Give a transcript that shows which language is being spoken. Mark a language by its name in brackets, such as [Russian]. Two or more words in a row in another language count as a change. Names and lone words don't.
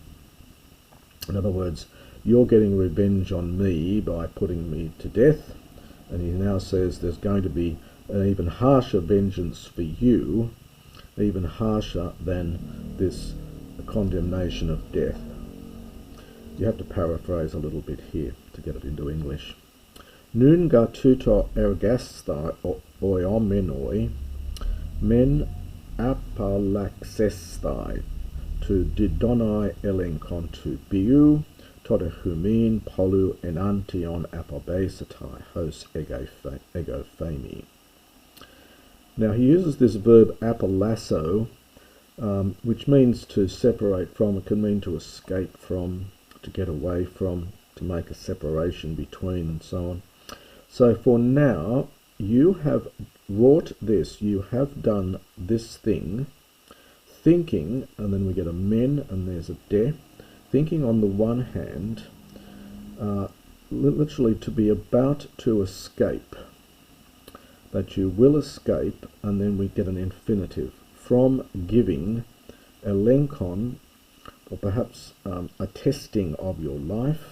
[English] In other words, you're getting revenge on me by putting me to death, and he now says there's going to be an even harsher vengeance for you, even harsher than this condemnation of death. You have to paraphrase a little bit here to get it into English. [Greek] νῦν γὰρ τοῦτο εἴργασθε οἰόμενοι μὲν ἀπαλλάξεσθαι τοῦ διδόναι ἔλεγχον τοῦ βίου τὸ δὲ ὑμῖν πολὺ ἐναντίον ἀποβήσεται ὡς ἐγώ φημι. [English] Now he uses this verb apolasso, which means to separate from. It can mean to escape from, to get away from, to make a separation between, and so on. So for now, you have wrought this, you have done this thing, thinking, and then we get a men, and there's a de, thinking on the one hand, literally to be about to escape, that you will escape, and then we get an infinitive, from giving elenkon, or perhaps a testing of your life.